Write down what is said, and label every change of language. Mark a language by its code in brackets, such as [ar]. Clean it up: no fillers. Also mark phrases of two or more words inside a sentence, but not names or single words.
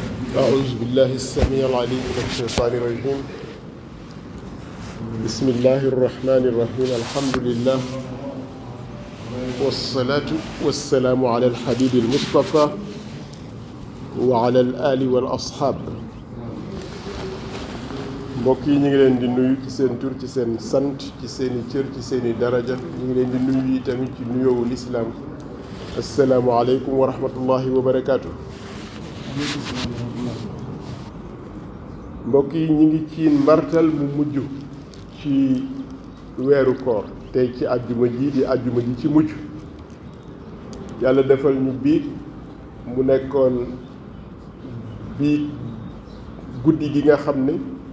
[ar] أعوذ بالله السميع العليم من الشيطان الرجيم. بسم الله الرحمن الرحيم. الحمد لله والصلاة والسلام على الحبيب المصطفى وعلى الآل والأصحاب. [wo] mbokk yi ñu ngi leen di nuyu ci seen tur ci seen sant ci seeni cër ci seeni daraja ñu ngi leen di nuyu yi tamit ci nuyoowu lislaam [ar] السلام عليكم ورحمة الله وبركاته. [wo] mbokk yi ñu ngi ci mbartal mu mujj ci weeru koor tey ci àjjuma ji di àjjuma ji ci mujj yàlla defal ñu biig mu nekkoon biig guddi gi nga xam ne